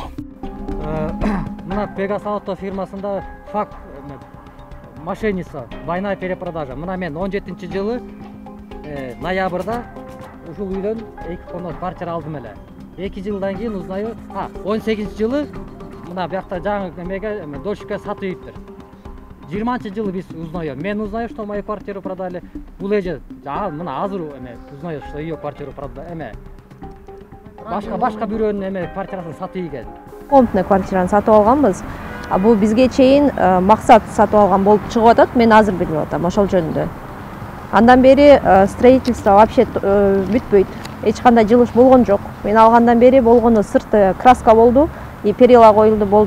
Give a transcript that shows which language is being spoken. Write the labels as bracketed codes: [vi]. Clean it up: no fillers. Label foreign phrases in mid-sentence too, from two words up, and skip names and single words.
[ky] Мына Пегас Алатоо фирмасында [ru] факт мошенничество, двойная перепродажа. [ky] Мына мен 17-жылы ноябрда ушул үйдөн 2 комнат квартира алдым эле. 2 жылдан кийин узнаю, 18-жылы мына биякта жаңы эмеге дольщикке сатып ийиптир. 20-жылы биз узнаем. [ru] Мен узнаю, что мою квартиру продали. [ky] Бул эже мына азыр [ru] узнаю, что ее квартиру продали. [ky] Башка бирөөнүн квартирасын сатып ийген. Комнатный квартираны сатып алганбыз. Бул бизге чейин максат сатып алган болуп чыгып атат. Мен азыр билип атам ошол жөнүндө. Андан бери [ru] строительство вообще [ky] бүтпөйт. Эч кандай жылыш болгон жок. Мен алгандан бери болгону сырты краска болду, [ru] и перила [ky] коюлду болду.